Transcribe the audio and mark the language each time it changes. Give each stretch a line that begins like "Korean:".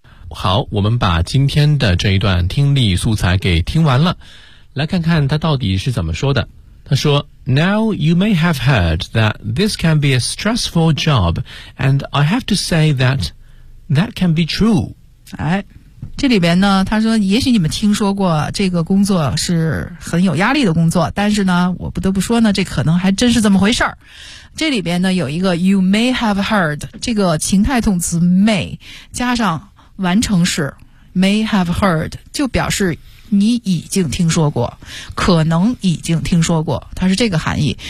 Chinese: 好，我们把今天的这一段听力素材给听完了，来看看他到底是怎么说的。他说
English: Now you may have heard that this can be a stressful job, and I have to say that that can be true.
Chinese: 哎，这里边呢，他说也许你们听说过这个工作是很有压力的工作，但是呢，我不得不说呢，这可能还真是这么回事儿。这里边呢，有一个
English: you may have heard
Chinese: 这个情态动词 may 加上完成式 may have heard 就表示你已经听说过，可能已经听说过，它是这个含义。